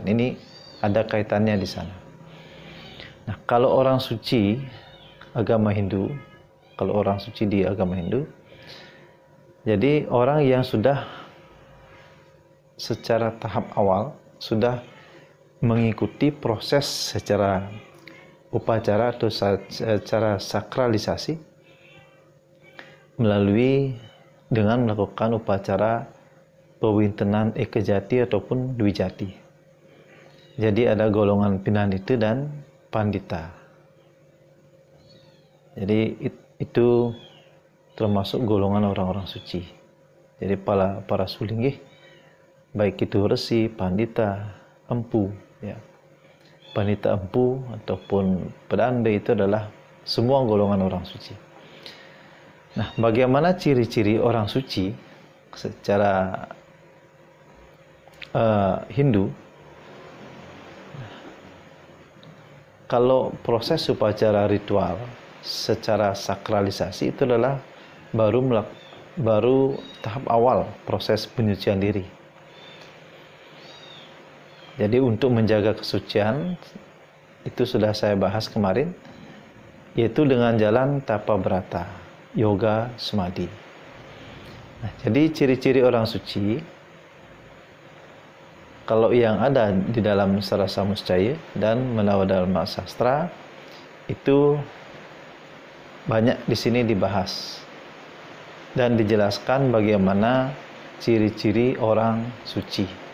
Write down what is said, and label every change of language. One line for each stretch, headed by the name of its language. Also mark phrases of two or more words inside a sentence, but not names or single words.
Indonesian: Ini ada kaitannya di sana. Nah, kalau orang suci agama Hindu, di agama Hindu, jadi orang yang sudah secara tahap awal sudah mengikuti proses secara upacara atau secara sakralisasi melalui dengan melakukan upacara pewintenan ekajati ataupun dwijati. Jadi ada golongan pinanita dan pandita. Jadi itu termasuk golongan orang-orang suci. Jadi para sulinggih, baik itu resi, pandita, empu, ya. Pandita empu ataupun pedanda itu adalah semua golongan orang suci. Nah, bagaimana ciri-ciri orang suci secara Hindu? Kalau proses upacara ritual secara sakralisasi itu adalah baru tahap awal proses penyucian diri. Jadi untuk menjaga kesucian itu sudah saya bahas kemarin, yaitu dengan jalan tapa brata, yoga, samadhi. Nah, jadi ciri-ciri orang suci kalau yang ada di dalam Sarasa Muscaya dan Manawdharma Sastra itu banyak di sini dibahas dan dijelaskan bagaimana ciri-ciri orang suci.